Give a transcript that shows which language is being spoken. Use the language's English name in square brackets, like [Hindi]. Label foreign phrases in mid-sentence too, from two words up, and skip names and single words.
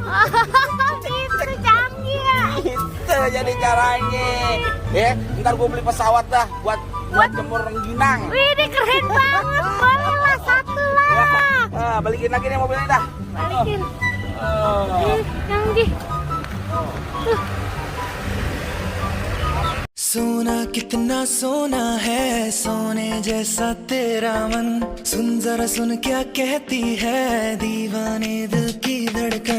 [Indonesian] Itu canggih ya. Itu jadi caranya. Ntar gue beli pesawat dah buat jemur rengginang. Wih, ini keren banget. Boleh lah, satu lah. Balikin lagi nih mobilnya dah. Balikin. Canggih. [Hindi] सोना कितना सोना है, सोने जैसा तेरा मन। सुन जरा सुन क्या कहती है दीवाने दिल की धड़कन।